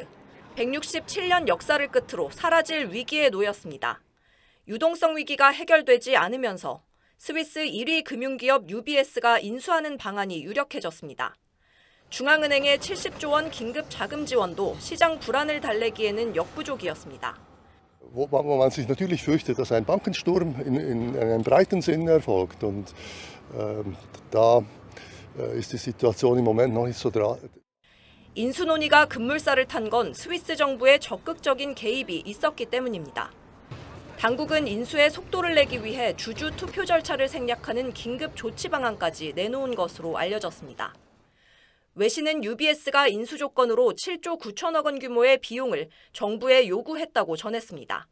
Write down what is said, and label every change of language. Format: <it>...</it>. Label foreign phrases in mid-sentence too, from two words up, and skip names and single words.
<ko>167년 역사를 끝으로 사라질 위기에 놓였습니다. 유동성 위기가 해결되지 않으면서 스위스 1위 금융기업 UBS가 인수하는 방안이 유력해졌습니다. 중앙은행의 70조 원 긴급 자금 지원도 시장 불안을 달래기에는 역부족이었습니다.</ko> <de>Wo man sich natürlich fürchtet, dass ein Bankensturm in einem breiten Sinne erfolgt. Und da ist die Situation im Moment noch nicht so dran.</de> <ko>인수 논의가 급물살을 탄 건 스위스 정부의 적극적인 개입이 있었기 때문입니다. 당국은 인수에 속도를 내기 위해 주주 투표 절차를 생략하는 긴급 조치 방안까지 내놓은 것으로 알려졌습니다. 외신은 UBS가 인수 조건으로 7조 9천억 원 규모의 비용을 정부에 요구했다고 전했습니다.</ko>